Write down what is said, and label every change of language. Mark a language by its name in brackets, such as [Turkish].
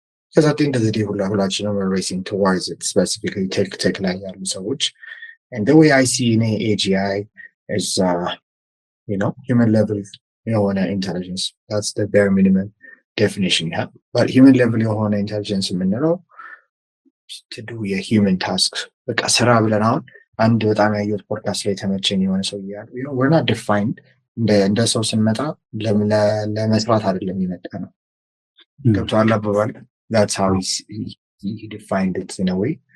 [English] Because at the end of the day, [Amharic] ሁላችንም [English] are racing towards it, specifically tech [Amharic] ላይ ያሉ ሰዎች. [English] And the way I see in AGI is, human level [Amharic] የሆነ [English] intelligence. That's the bare minimum definition you have. But human level [Amharic] የሆነ [English] intelligence [Amharic] የምንለው [English] to do a human task. [Amharic] በቃ ስራ ብለን አሁን አንድ በጣም ያየሁት ፖድካስት ላይ ተመቸኝ የሆነ ሰው እያሉ [English] we're not defined [Amharic] እንደ ሰው ስንመጣ ለመስራት አይደለም የመጣ ነው። ገብቶሃል አባባል? [English] That's how he defined it in a way.